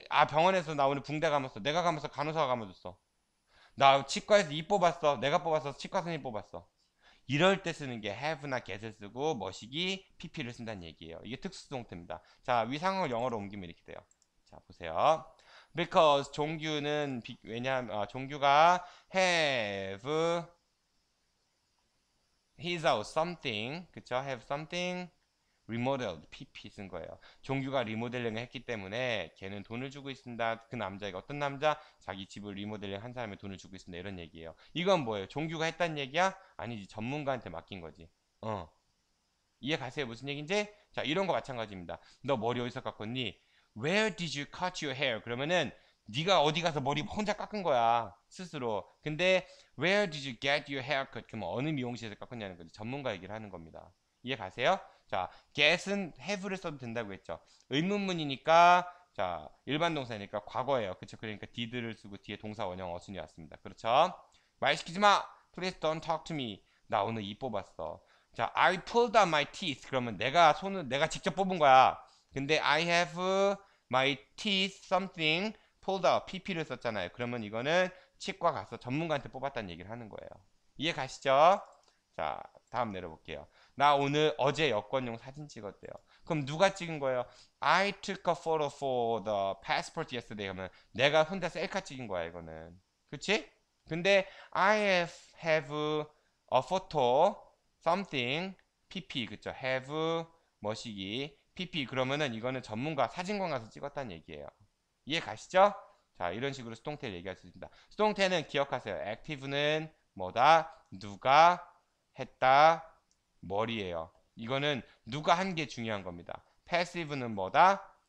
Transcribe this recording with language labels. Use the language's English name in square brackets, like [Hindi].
[Korean] 병원에서 나 오늘 붕대 감았어. 내가 감았어? 간호사가 감아줬어. 나 치과에서 입 뽑았어. 내가 뽑았어? 치과 선생님 뽑았어. 이럴 때 쓰는 게 have나 get을 쓰고 머시기 pp를 쓴다는 얘기예요. 이게 특수동태입니다. 자, 위 상황을 영어로 옮기면 이렇게 돼요. 자, 보세요. Because 종규는 왜냐하면 종규가 [English] have his house something [Korean] 그쵸? have something remodeled pp 쓴 거예요. 종규가 리모델링을 했기 때문에 걔는 돈을 주고 있습니다. 그 남자애가 어떤 남자? 자기 집을 리모델링 한 사람에 돈을 주고 있습니다. 이런 얘기예요. 이건 뭐예요? 종규가 했다는 얘기야? 아니지. 전문가한테 맡긴 거지. 이해 가세요? 무슨 얘기인지? 자, 이런 거 마찬가지입니다. 너 머리 어디서 깎았니? [English] Where did you cut your hair? [Korean] 그러면은 네가 어디 가서 머리 혼자 깎은 거야. 스스로. 근데 [English] Where did you get your hair cut? [Korean] 그러면 어느 미용실에서 깎았냐는 거지. 전문가 얘기를 하는 겁니다. 이해 가세요? 자, get은 have를 써도 된다고 했죠. 의문문이니까 자, 일반 동사니까 과거예요. 그쵸? 그러니까 did를 쓰고 뒤에 동사 원형 어순이 왔습니다. 그렇죠? 말 시키지 마! [English] Please don't talk to me. [Korean] 나 오늘 입 뽑았어. 자, [English] I pulled out my teeth. [Korean] 그러면 내가 직접 뽑은 거야. 근데 [English] I have my teeth something pulled out. [Korean] pp를 썼잖아요. 그러면 이거는 치과 가서 전문가한테 뽑았다는 얘기를 하는 거예요. 이해 가시죠? 자, 다음 내려볼게요. 나 어제 여권용 사진 찍었대요. 그럼 누가 찍은 거예요? [English] I took a photo for the passport yesterday. [Korean] 하면 내가 혼자 셀카 찍은 거야, 이거는. 그치? 근데 [English] I have a photo something pp [Korean] 그쵸? have 뭐시기 pp 그러면은 이거는 전문가 사진관 가서 찍었다는 얘기예요. 이해 가시죠? 자, 이런 식으로 수동태를 얘기할 수 있습니다. 수동태는 기억하세요. active는 뭐다? 누가 했다? 머리예요. 이거는 누가 한 게 중요한 겁니다. passive는 뭐다?